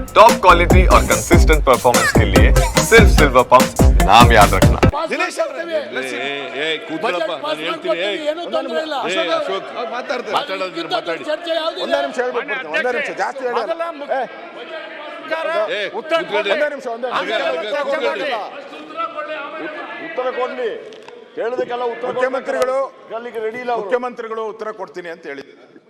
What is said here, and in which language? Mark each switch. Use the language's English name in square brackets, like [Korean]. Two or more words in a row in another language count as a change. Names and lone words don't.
[English] top quality [Hindi] और [English] consistent performance [Hindi] के लिए सिर्फ सिल्वर पंप नाम याद रखना। [Kannada] ದಿನೇಶ್ ಅವರೇ ಕೂತ್ಕೊಳ್ಳಪ್ಪ, ನಾನು ಹೇಳ್ತೀನಿ. ಅಶೋಕ್ ಮಾತಾಡಿ ಒಂದೇ ನಿಮಿಷ ಹೇಳ್ಬಿಟ್ಟು ಒಂದೇ ನಿಮಿಷ ಜಾಸ್ತಿ ಹೇಳಿ ಉತ್ತರ ಕೊಡ್ಲಿ ಕೇಳೋದಕ್ಕೆಲ್ಲ ಉತ್ತರ ಮುಖ್ಯಮಂತ್ರಿಗಳು ರೆಡಿ ಇಲ್ಲ ಮುಖ್ಯಮಂತ್ರಿಗಳು ಉತ್ತರ ಕೊಡ್ತೀನಿ ಅಂತ ಹೇಳಿದ್ದಾರೆ.